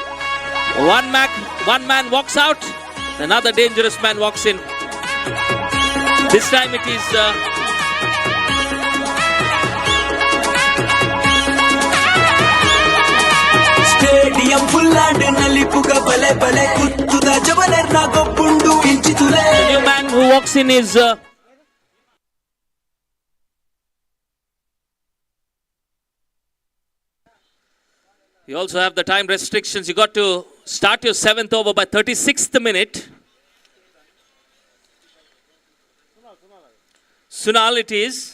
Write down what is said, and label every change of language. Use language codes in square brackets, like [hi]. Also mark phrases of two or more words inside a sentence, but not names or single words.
[en] One man walks out, another dangerous man walks in. This time it is Stadium full and [tcy] nalipuga bale bale kuttuda javaler na goppundu inchitule. [en] The new man who walks in is you also have the time restrictions. You got to start your 7th over by 36th minute. Sunal it is.